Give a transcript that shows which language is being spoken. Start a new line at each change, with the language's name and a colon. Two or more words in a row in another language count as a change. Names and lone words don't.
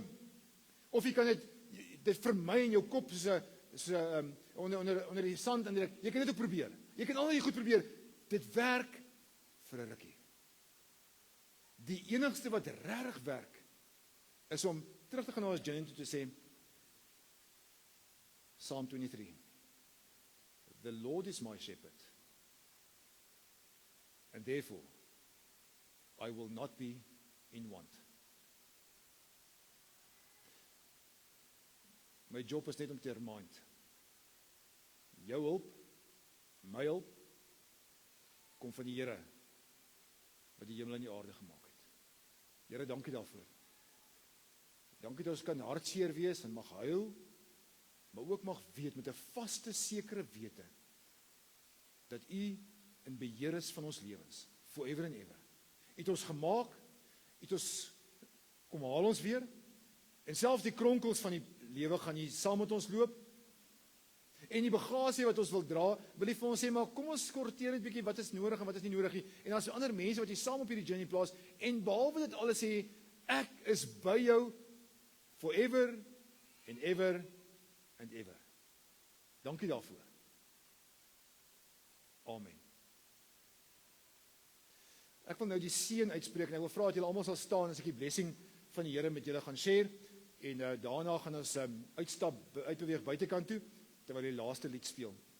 Afrikaans: Of jy kan dit vermy in jou kop onder die sand en jy kan dit ook probeer. Jy kan al die goed probeer. Dit werk vir 'n rukkie. Die enigste wat regtig werk is om terug te gaan na ons journey toe te sê Psalm 23.
English: The Lord is my shepherd. And therefore I will not be in want.
Afrikaans: My job is net om te remind. Jou hulp, my hulp kom van die Here wat die hemel en die aarde gemaak het. Here, dankie daarvoor. Dankie dat ons kan hartseer wees en mag huil, maar ook mag weet met 'n vaste sekere wete dat U in beheer is van ons lewens,
English: forever and ever.
Afrikaans: U het ons gemaak, U het ons kom haal ons weer en selfs die kronkels van die lewe gaan U saam met ons loop. En die bagasie wat ons wil dra, wil U vir ons sê, maar kom ons sorteer net bietjie wat is nodig en wat is nie nodig nie. En daar's ander mense wat jy saam op hierdie journey plaas en behalwe dit alles sê, ek is by jou
English: forever and ever and ever.
Afrikaans: Dankie daarvoor. Amen. Ek wil nou die seën uitspreek en ek wil vra dat julle almal sal staan as ek die blessing van die Here met julle gaan share en daarna gaan ons uitbeweeg buitekant toe terwyl die laaste lied speel.